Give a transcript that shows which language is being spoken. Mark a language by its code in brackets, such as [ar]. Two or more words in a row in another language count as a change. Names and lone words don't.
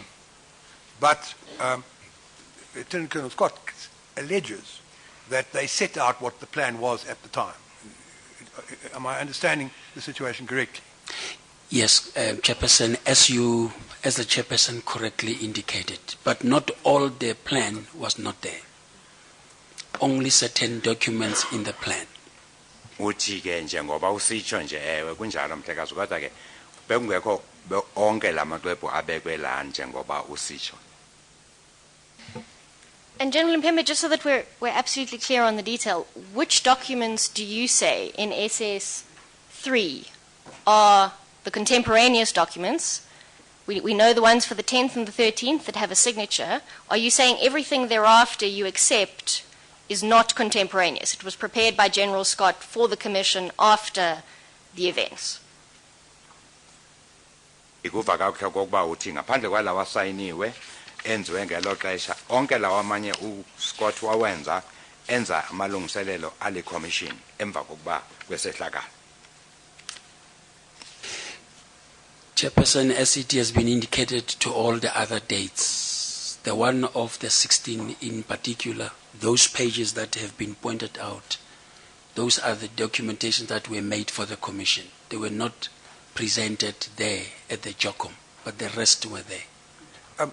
[en] But Lieutenant Colonel Scott alleges that they set out what the plan was at the time. Am I understanding the situation correctly? Yes, Chairperson, as the Chairperson correctly indicated, but not all the plan was not there. Only certain documents in the plan. [xh] Uthi ke njengoba usitsho nje ewe kunjalo mhlekazi kodwa ke bekungekho onke lamaxwebhu abekwe la njengoba usitsho. [en] And General Mpembe, just so that we're absolutely clear on the detail, which documents do you say in SS 3 are the contemporaneous documents? We know the ones for the 10th and the 13th that have a signature. Are you saying everything thereafter you accept is not contemporaneous? It was prepared by General Scott for the Commission after the events. [xh] Ikuva kakuhle kokuba uthi ngaphandle kwalawa sayiniwe enziwe ngelo xesha onke lawa amanye uScott wawenza enza amalungiselelo ali commission emva kokuba kwesehlakalo. [en] Chairperson, as it has been indicated to all the other dates, the one of the 16 in particular, those pages that have been pointed out, those are the documentation that were made for the commission. They were not presented there at the JOCOM, but the rest were there.